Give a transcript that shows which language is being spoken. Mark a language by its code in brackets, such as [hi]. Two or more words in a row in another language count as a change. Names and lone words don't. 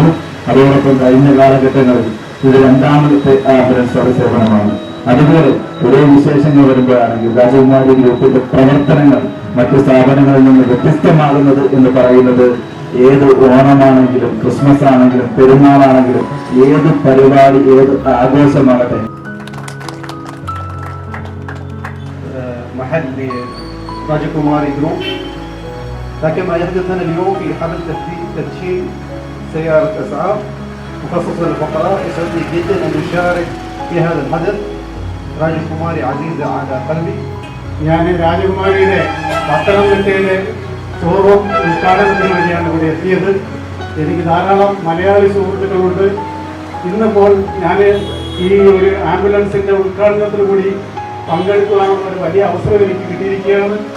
[ml] അതോടൊപ്പം കഴിഞ്ഞ കാലഘട്ടങ്ങളിൽ ഇത് രണ്ടാമത്തെ ആംബുലൻസ് സേവനമാണ്. അതുപോലെ ഒരേ വിശേഷങ്ങൾ വരുമ്പോഴാണെങ്കിൽ രാജകുമാരി ഗ്രൂപ്പിന്റെ പ്രവർത്തനങ്ങൾ മറ്റു സ്ഥാപനങ്ങളിൽ നിന്ന് വ്യത്യസ്തമാകുന്നത് എന്ന് പറയുന്നത് ഏത് ഓണമാണെങ്കിലും ക്രിസ്മസ് ആണെങ്കിലും പെരുന്നാളാണെങ്കിലും ഏത് പരിപാടി ഏത് ആഘോഷമാകട്ടെ [ar] محل راجكوماري جروب. لكن ما يحدثنا اليوم في حفل تدشين سيارة إسعاف مخصصة للفقراء يسعدني جدا أن أشارك في هذا الحدث. راجكوماري عزيزة على قلبي. [ml] ഞാൻ രാജകുമാരിയുടെ പത്തനംതിട്ടയിലെ ഷോറൂം ഉദ്ഘാടനത്തിന് വേണ്ടിയാണ് ഇവിടെ എത്തിയത്. എനിക്ക് ധാരാളം മലയാളി സുഹൃത്തുക്കളുണ്ട്. ഇന്നിപ്പോൾ ഞാൻ ഈ ഒരു ആംബുലൻസിൻ്റെ ഉദ്ഘാടനത്തിന് കൂടി പങ്കെടുക്കുവാനുള്ള ഒരു വലിയ അവസരം എനിക്ക് കിട്ടിയിരിക്കുകയാണ്.